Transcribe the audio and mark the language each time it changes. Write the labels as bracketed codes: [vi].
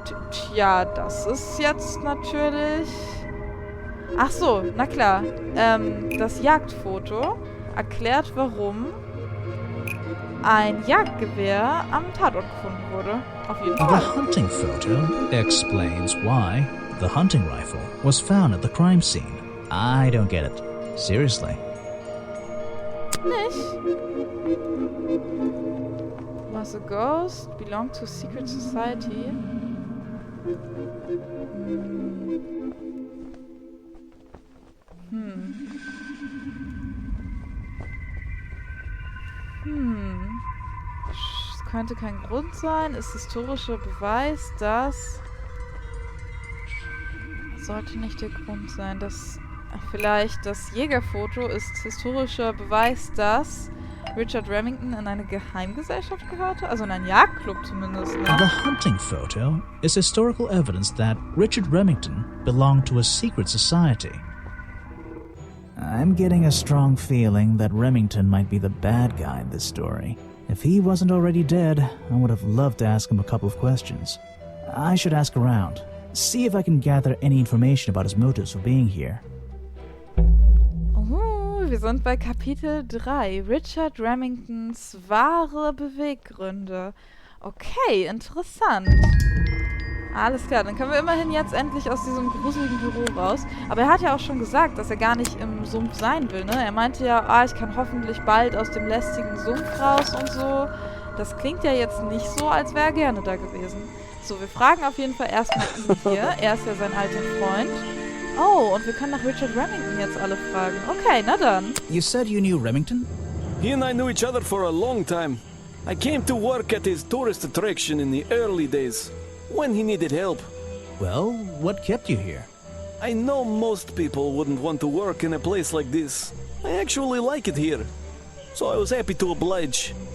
[de] Tja, das ist jetzt natürlich... Ach so, na klar. Das Jagdfoto erklärt, warum ein Jagdgewehr am Tatort gefunden wurde. Auf jeden Fall. [en] The hunting photo explains why the hunting rifle was found at the crime scene. I don't get it. Seriously. [de] Nicht? [en] Was a ghost belonged to a secret society. [de] Es könnte kein Grund sein. Ist historischer Beweis, dass... Sollte nicht der Grund sein, dass... Vielleicht das Jägerfoto ist historischer Beweis, dass Richard Remington in eine Geheimgesellschaft gehörte? Also in einen Jagdclub zumindest, ne? The hunting photo is historical evidence that Richard Remington belonged to a secret society. I'm getting a strong feeling that Remington might be the bad guy in this story. If he wasn't already dead, I would have loved to ask him a couple of questions. I should ask around, see if I can gather any information about his motives for being here. Wir sind bei Kapitel 3. Richard Remingtons wahre Beweggründe. Okay, interessant. Alles klar, dann können wir immerhin jetzt endlich aus diesem gruseligen Büro raus. Aber er hat ja auch schon gesagt, dass er gar nicht im Sumpf sein will, ne? Er meinte ja, ich kann hoffentlich bald aus dem lästigen Sumpf raus und so. Das klingt ja jetzt nicht so, als wäre er gerne da gewesen. So, wir fragen auf jeden Fall erstmal ihn hier. Er ist ja sein alter Freund. Oh, und wir können nach Richard Remington jetzt alle fragen. Okay, na dann. [en] You said you knew Remington? He and I knew each other for a long time. I came to work at his tourist attraction in the early days, when he needed help. Well, what kept you here? I know most people wouldn't want to work in a place like this. I actually like it here, so I was happy to oblige.